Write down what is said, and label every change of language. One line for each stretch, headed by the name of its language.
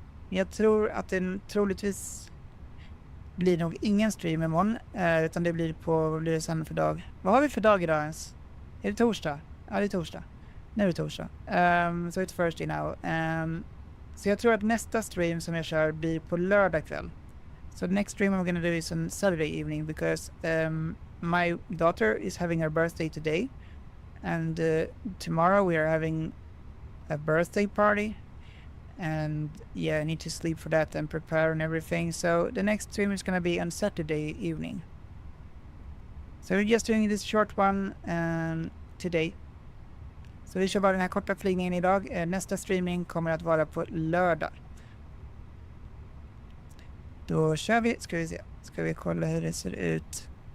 Swedish: Jag tror att det troligtvis blir nog ingen stream imorgon. Utan det blir vad blir det sen för dag? Vad har vi för dag idag ens? Är det torsdag? Ja, det är torsdag. Nu är det torsdag.
English: So it's Thursday now.
Swedish: Så jag tror att nästa stream som jag kör blir på lördag kväll.
English: So the next stream I'm going to do is on Saturday evening because my daughter is having her birthday today. And tomorrow we are having a birthday party. And yeah, I need to sleep for that and prepare and everything. So the next stream is going to be on Saturday evening. So we're just doing this short one today.
Swedish: Så vi kör bara den här korta flygningen idag. Nästa streaming kommer att vara på lördag. Då kör vi, ska vi se. Ska vi kolla hur det ser ut.